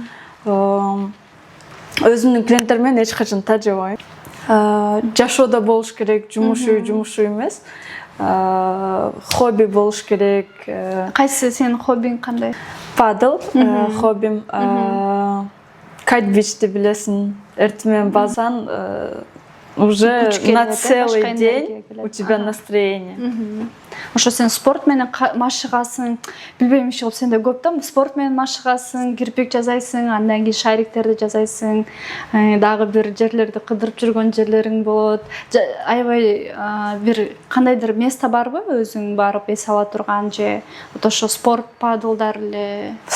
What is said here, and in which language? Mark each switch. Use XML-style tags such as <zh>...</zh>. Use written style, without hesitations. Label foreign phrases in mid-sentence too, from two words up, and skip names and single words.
<ky>Өзүмдүн клиенттер менен эч качан тажабайм. Жашоодо болуш керек, жумуш эмес. Хобби болуш керек. Кайсы сенин хоббиң кандай? Падл хоббим. Кайтбичти билесиң, эртең базан</ky> <ru>уже на целый день у тебя настроение.</ru> <ky>Ошо сен спорт менен машыгасың, билбейм иши болуп сенде көп да, спорт менен машыгасың, кирпик жасайсың, андан кийин шариктерди жасайсың, дагы бир жерлерди кыдырып жүргөн жерлериң болот. Аябай бир кандайдыр место барбы өзүң барып эс ала турган же ошо спорт падлдар эле?</ky>